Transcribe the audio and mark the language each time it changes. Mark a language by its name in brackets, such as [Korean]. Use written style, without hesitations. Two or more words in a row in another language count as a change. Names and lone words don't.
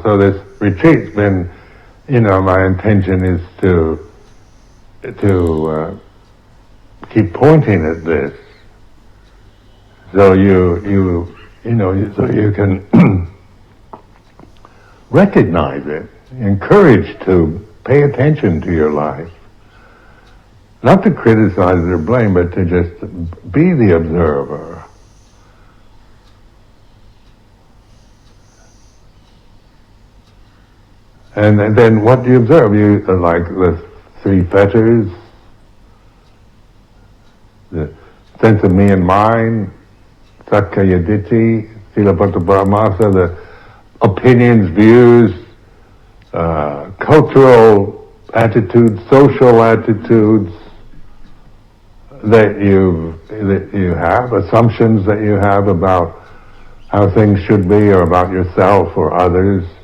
[English] So this retreat's been, my intention is to keep pointing at this, so you can recognize it, encouraged to pay attention to your life, not to criticize or blame, but to just be the observer. And then what do you observe? You like the three fetters, the sense of me and mine, [Pali] sakkaya ditthi, silapata paramasa, [English] the opinions, views, cultural attitudes, social attitudes that you have, assumptions that you have about how things should be, or about yourself or others.